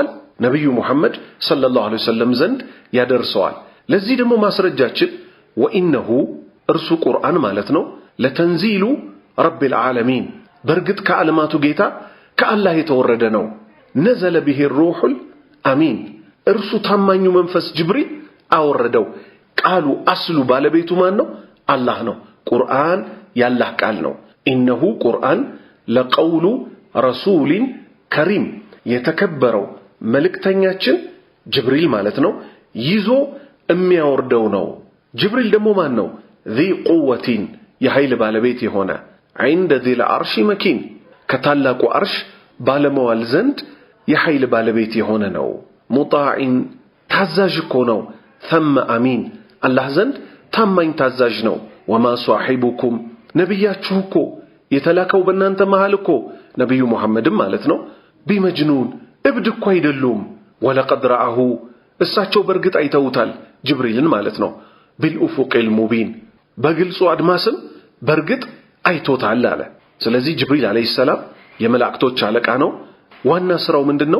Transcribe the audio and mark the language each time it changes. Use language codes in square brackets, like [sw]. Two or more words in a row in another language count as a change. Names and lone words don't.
[am] ነብዩ ሙሐመድ [ar] صلى الله عليه وسلم [am] ዘንድ ያደርሰዋል። ለዚህ ደግሞ ማስረጃችን ወኢነሁ እርሱ ቁርአን ማለት ነው [ar] لتنزيل رب العالمين [am] በርግጥ ከዓለማቱ ጌታ ከአላህ የተወረደ ነው። [ar] نزل به الروح الأمين [am] እርሱ ታማኙ መንፈስ ጅብሪል አወረደው። ቃሉ አስሉ ባለቤቱ ማን ነው? አላህ ነው። ቁርአን ያላህ ቃል ነው። ኢነሁ ቁርአን [ar] لقول رسول كريم [am] የተከበረው መልእክተኛችን ጅብሪል ማለት ነው ይዞ የሚያወርደው ነው። ጅብሪል ደግሞ ማን ነው? [ar] ذي قوة [am] የኃይል ባለቤት የሆነ [ar] عند ذي العرش مكين [am] ከታላቁ አርሽ ባለመዋል ዘንድ የኃይል ባለቤት የሆነ ነው። ሙጣዕን ታዛዥ እኮ ነው። [ar] ثم أمين [am] አላህ ዘንድ ታማኝ ታዛዥ ነው። [ar] وما صاحبكم [am] ነብያችሁ እኮ የተላከው በእናንተ መሃል እኮ ነብዩ ሙሐመድም ማለት ነው ቢመጅኑን እብድ እኮ አይደሉም። [ar] ولقد رآه [am] እሳቸው በርግጥ አይተውታል ጅብሪልን ማለት ነው [ar] بالأفق المبين [am] በግልጹ አድማስም በርግጥ አይቶታል አለ። ስለዚህ ጅብሪል [ar] عليه السلام [am] የመላእክቶች አለቃ ነው። ዋና ስራው ምንድነው?